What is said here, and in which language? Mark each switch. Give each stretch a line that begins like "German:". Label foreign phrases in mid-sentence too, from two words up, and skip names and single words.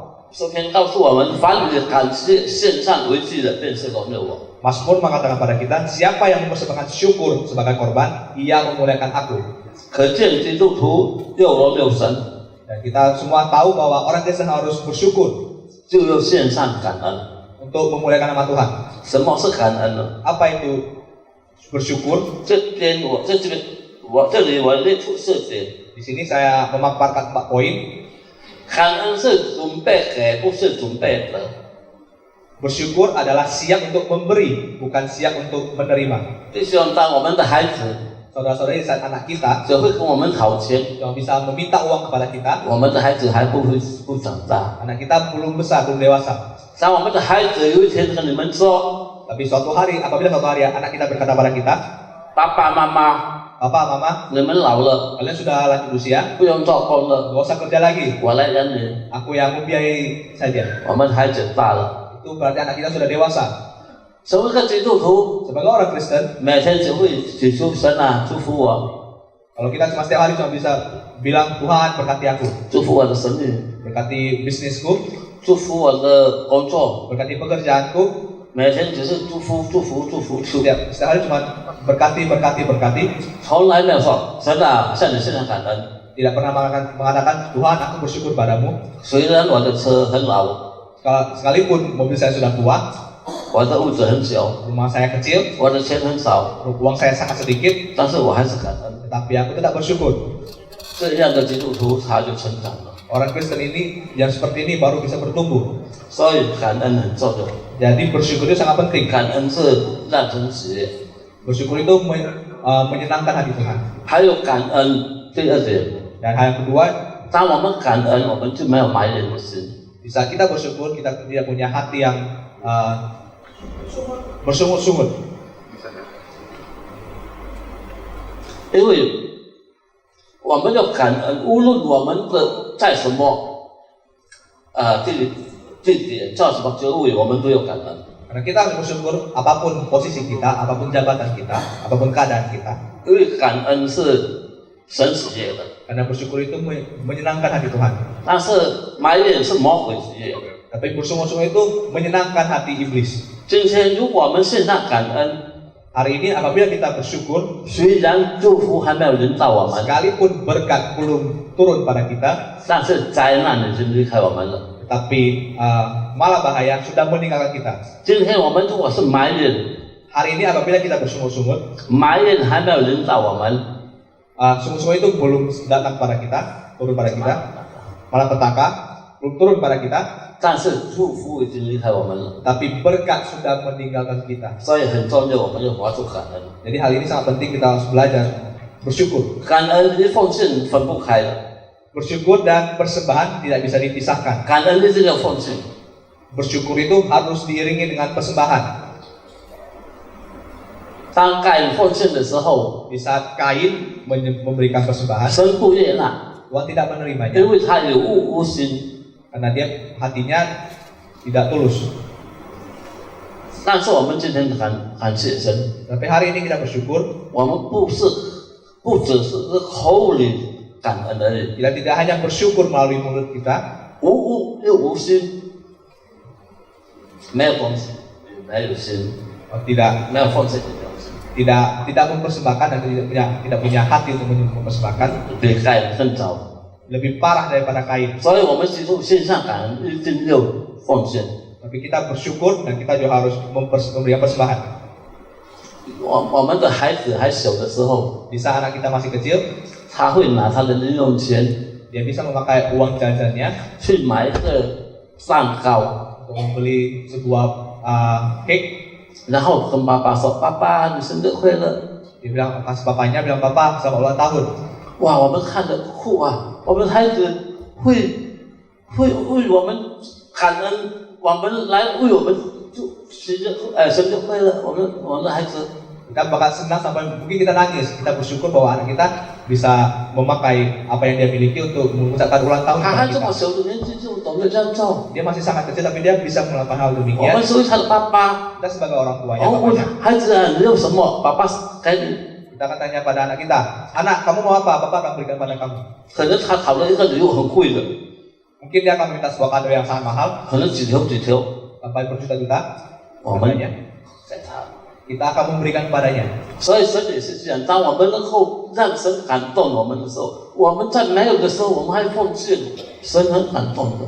Chinese: 诗篇告诉我们，凡你感谢献上为祭的，便是荣耀我。
Indonesian: Mazmur mengatakan pada kita, siapa yang mempersembahkan syukur sebagai korban, ia memuliakan aku.
Chinese: 可见基督徒要荣耀神，
Indonesian: Dan kita semua tahu bahwa orang Kristen harus bersyukur
Chinese: 就要献上感恩。
Indonesian: untuk memuliakan nama Tuhan.
Chinese: 什么是感恩呢？
Indonesian: Apa itu bersyukur?
Chinese: 这里我列出4点。
Indonesian: Di sini saya memaparkan 4 poin.
Chinese: 感恩是准备给，不是准备得。
Indonesian: Bersyukur adalah siap untuk memberi, bukan siap untuk menerima.
Chinese: 弟兄，当我们的孩子
Indonesian: Saudara-saudari, saat anak kita
Chinese: 只会跟我们讨钱，
Indonesian: yang bisa meminta uang kepada kita,
Chinese: 我们的孩子还不长大。
Indonesian: anak kita belum besar, belum dewasa.
Chinese: 当我们的孩子有一天跟你们说，
Indonesian: Tapi apabila suatu hari anak kita berkata pada kita,
Chinese: 爸爸妈妈，
Indonesian: Papa, Mama,
Chinese: 你们老了，
Indonesian: kalian sudah lanjut usia,
Chinese: 不用做工了，
Indonesian: nggak usah kerja lagi,
Chinese: 我来养你。
Indonesian: aku yang membiayai saja.
Chinese: 我们孩子大了，
Indonesian: Itu berarti anak kita sudah dewasa.
Chinese: 成为一个基督徒，
Indonesian: Sebagai orang Kristen,
Chinese: 每天只会祈求神啊，祝福我，
Indonesian: kalau kita cuma setiap hari cuma bisa bilang, Tuhan berkati aku,
Chinese: 祝福我的生意，
Indonesian: berkati bisnisku,
Chinese: 祝福我的工作，
Indonesian: berkati pekerjaanku,
Chinese: 每天只是祝福。
Indonesian: setiap hari cuma berkati,
Chinese: 从来没有说神啊，向你献上感恩。
Indonesian: tidak pernah mengatakan, Tuhan aku bersyukur padamu.
Chinese: 虽然我的车很老，
Indonesian: Sekalipun mobil saya sudah tua,
Chinese: 我的屋子很小，
Indonesian: rumah saya kecil,
Chinese: 我的钱很少，
Indonesian: uang saya sangat sedikit,
Chinese: 但是我还是感恩。
Indonesian: tetapi aku tetap bersyukur.
Chinese: 这样的基督徒他就成长了。
Indonesian: Orang Kristen ini yang seperti ini baru bisa bertumbuh.
Chinese: 所以感恩很重要，
Indonesian: Jadi bersyukur itu sangat penting.
Chinese: 感恩是让人喜悦。
Indonesian: Bersyukur itu menyenangkan hati Tuhan.
Chinese: 还有感恩，第二点，
Indonesian: Dan hal yang kedua,
Chinese: 当我们感恩，我们就没有埋怨的心。
Indonesian: di saat kita bersyukur, kita tidak punya hati yang bersungut-sungut.
Chinese: 因为我们要感恩，无论我们的在什么地点，在什么职位，我们都要感恩。
Indonesian: Karena kita harus bersyukur apapun posisi kita, apapun jabatan kita, apapun keadaan kita.
Chinese: 因为感恩是神喜悦的，
Indonesian: Karena bersyukur itu menyenangkan hati Tuhan.
Chinese: 但是埋怨是魔鬼喜悦的。
Indonesian: Tapi bersungut-sungut itu menyenangkan hati iblis.
Chinese: 今天如果我们献上感恩，
Indonesian: Hari ini apabila kita bersyukur,
Chinese: 虽然祝福还没有临到我们，
Indonesian: sekalipun berkat belum turun pada kita,
Chinese: 但是灾难已经离开我们了。
Indonesian: tapi malah bahaya sudah meninggalkan kita.
Chinese: 今天我们如果是埋怨，
Indonesian: Hari ini apabila kita bersungut-sungut,
Chinese: 埋怨还没有临到我们，
Indonesian: sungut-sungut itu belum datang pada kita, turun pada kita, malah petaka belum turun pada kita,
Chinese: 但是祝福已经离开我们了。
Indonesian: tapi berkat sudah meninggalkan kita.
Chinese: 所以很重要，我们要活出感恩。
Indonesian: Jadi hal ini sangat penting, kita harus belajar bersyukur.
Chinese: 感恩与奉献分不开的，
Indonesian: Bersyukur dan persembahan tidak bisa dipisahkan.
Chinese: 感恩一定要奉献。
Indonesian: Bersyukur itu harus diiringi dengan persembahan.
Chinese: 当该隐奉献的时候，
Indonesian: Di saat Kain memberikan persembahan,
Chinese: 神不悦纳，
Indonesian: Tuhan tidak menerimanya
Chinese: 因为他有无心。
Indonesian: karena dia hatinya tidak tulus.
Chinese: 但是我们今天感谢神，
Indonesian: Tapi hari ini kita bersyukur
Chinese: 我们不只是口里感恩而已，
Indonesian: kita tidak hanya bersyukur melalui mulut kita,
Chinese: 无又无心，没有东西，没有心，
Indonesian: tidak
Chinese: 没有奉献的东西，
Indonesian: tidak mempersembahkan dan tidak punya hati untuk mempersembahkan,
Chinese: 比该隐更糟。
Indonesian: lebih parah daripada Kain.
Chinese: 所以我们基督献上感恩，一定要奉献。
Indonesian: Tapi kita bersyukur dan kita juga harus memberikan persembahan.
Chinese: 我们的孩子还小的时候，
Indonesian: Di saat anak kita masih kecil,
Chinese: 他会拿他的零用钱
Indonesian: dia bisa memakai uang jajannya
Chinese: 去买一个蛋糕，
Indonesian: untuk membeli sebuah cake.
Chinese: 然后跟爸爸说：“爸爸，你生日快乐。”
Indonesian: Dia bilang, pas papanya bilang, papa selamat ulang tahun.
Chinese: 哇，我们看得哭啊！我们孩子会我们感恩，我们来为我们祝生日快乐。我们的孩子，
Indonesian: Kita bakal senang sampai mungkin kita nangis. Kita bersyukur bahwa anak kita bisa memakai apa yang dia miliki untuk mengucapkan ulang tahun
Chinese: 他
Indonesian: kepada
Chinese: 还这
Indonesian: kita.
Chinese: 么小的年纪就懂得这样做。
Indonesian: Dia masih sangat kecil tapi dia bisa melakukan hal
Chinese: 我
Indonesian: demikian.
Chinese: 们作为他的爸爸，
Indonesian: Kita sebagai orang tuanya,
Chinese: 我问
Indonesian: bapaknya,
Chinese: 孩子啊，你要什么？爸爸给你。
Indonesian: kita akan tanya pada anak kita, anak kamu mau apa? Papa akan berikan pada kamu.
Chinese: 可能他讨论一个礼物很贵的，
Indonesian: Mungkin dia akan meminta sebuah kado yang sangat mahal
Chinese: 可能几条，
Indonesian: sampai berjuta-juta.
Chinese: 我们
Indonesian: Katanya,
Chinese: 给他。
Indonesian: kita akan memberikan kepadanya.
Chinese: 所以神也是这样，当我们能够让神感动我们的时候，我们在没有的时候，我们还奉献，神很感动的。